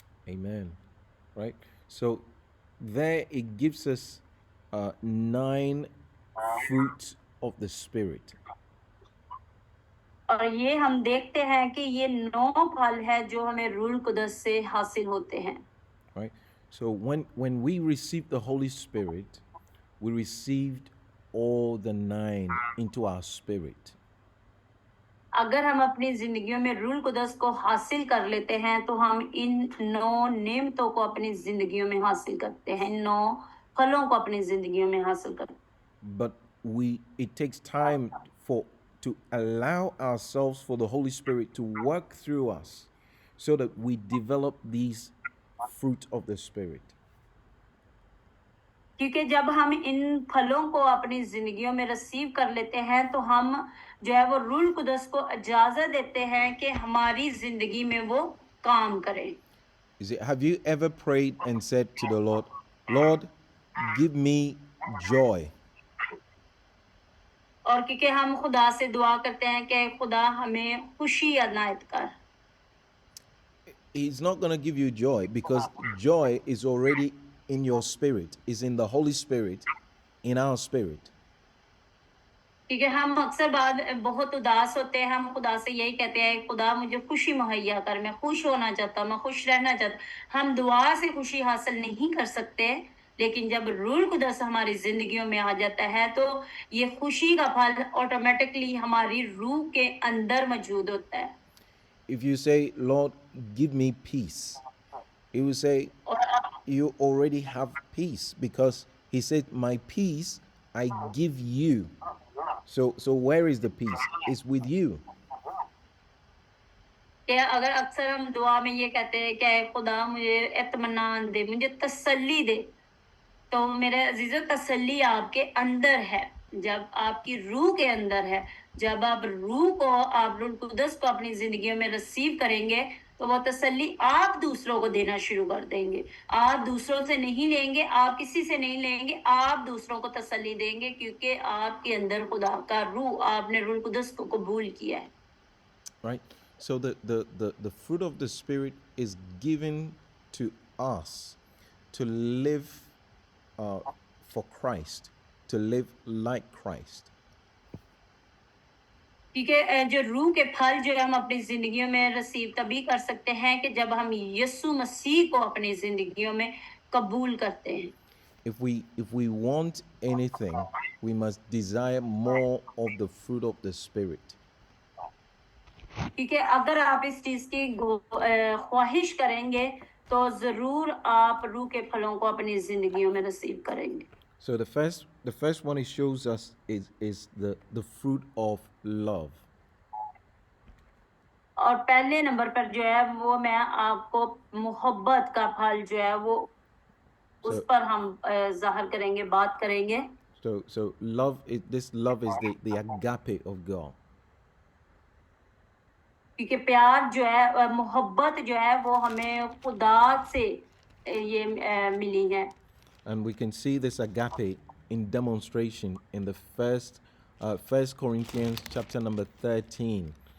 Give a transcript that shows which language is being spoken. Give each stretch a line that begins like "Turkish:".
English: Amen. Right? So there it gives us 9 fruits of the Spirit.
Hindi: और ये हम देखते हैं कि ये 9 फल है जो हमें रूह कुदस से हासिल होते हैं।
English: Right? So when we received the Holy Spirit, we received all the 9 into our spirit.
Hindi: अगर हम अपनी जिंदगियों में रूह कुदस को हासिल कर लेते हैं तो हम इन 9 नेमतों को अपनी जिंदगियों में हासिल करते हैं, 9 फलों को अपनी जिंदगियों में हासिल करते हैं।
English: But it takes time to allow ourselves for the Holy Spirit to work through us so that we develop these fruit of the Spirit.
Hindi: क्योंकि जब हम इन फलों को अपनी जिंदगियों में रिसीव कर लेते हैं तो हम जो है वो रूह कुदस को इजाजत देते हैं कि हमारी जिंदगी में वो काम करे।
English: Have you ever prayed and said to the Lord, Lord, give me joy?
Hindi: और क्योंकि हम खुदा से दुआ करते हैं कि खुदा हमें खुशी अनायत कर।
English: He's not going to give you joy because joy is already in your spirit, is in the Holy Spirit, in our spirit.
Hindi: क्योंकि हम अक्सर बहुत उदास होते हैं, हम खुदा से यही कहते हैं, खुदा मुझे खुशी मुहैया कर, मैं खुश होना चाहता, मैं खुश रहना चाहता। हम दुआ से खुशी हासिल नहीं कर सकते, लेकिन जब रूह कुदस हमारी जिंदगियों में आ जाता है तो ये खुशी का फल ऑटोमेटिकली हमारी रूह के अंदर मौजूद होता है।
English: If you say, Lord, give me peace, he will say, you already have peace because he said, my peace I give you. So where is the peace? It's with you.
Hindi: अगर अक्सर हम दुआ में ये कहते हैं कि खुदा मुझे इत्मीनान दे, मुझे तसल्ली दे, तो मेरे अजीजों तसल्ली आपके अंदर है, जब आपकी रूह के अंदर है। जब आप रूह कुदस को अपनी जिंदगियों में रिसीव करेंगे तो वो तसल्ली आप दूसरों को देना शुरू कर देंगे। आप दूसरों से नहीं लेंगे, आप किसी से नहीं लेंगे, आप दूसरों को तसल्ली देंगे क्योंकि आपके अंदर खुदा का रूह, आपने रूह कुदस को कबूल किया है।
English: Right? So the fruit of the Spirit is given to us to live for Christ, to live like Christ.
Hindi: क्योंकि जो रूह के फल जो हम अपनी जिंदगियों में रिसीव तभी कर सकते हैं कि जब हम यीशु मसीह को अपनी जिंदगियों में कबूल करते हैं।
English: If we want anything, we must desire more of the fruit of the Spirit.
Hindi: क्योंकि अगर आप इस चीज की ख्वाहिश करेंगे तो जरूर आप रूह के फलों को अपनी जिंदगियों में रिसीव करेंगे।
English: So the first one it shows us is the fruit of love.
Hindi: और पहले नंबर पर जो है वो मैं आपको मोहब्बत का फल जो है वो उस पर हम जाहिर करेंगे, बात करेंगे।
English: So this love is the agape of God.
Hindi: क्योंकि प्यार जो है, मोहब्बत जो है वो हमें खुदा से ये मिली है।
English: And we can see this agape in demonstration in the first Corinthians chapter number 13.